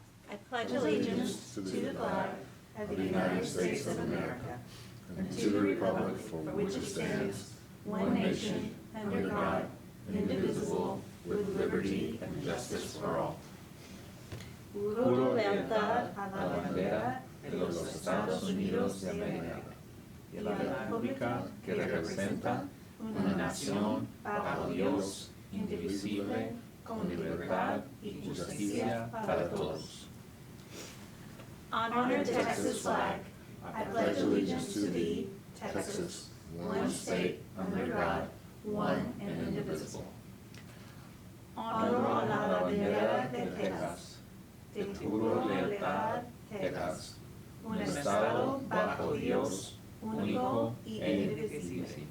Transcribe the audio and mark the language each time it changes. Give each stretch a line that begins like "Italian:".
English: I pledge allegiance to the flag of the United States of America and to the republic for which it stands, one nation, under God, indivisible, with liberty and justice for all.
Spanish: Juro lealtad a la bandera de los Estados Unidos de América y a la república que representa una nación bajo Dios, indivisible, con libertad y justicia para todos.
English: Honor the Texas flag. I pledge allegiance to thee, Texas, one state, under God, one and indivisible.
Spanish: Honro a la bandera de Texas. Te juro lealtad, Texas, un estado bajo Dios, único y indivisible.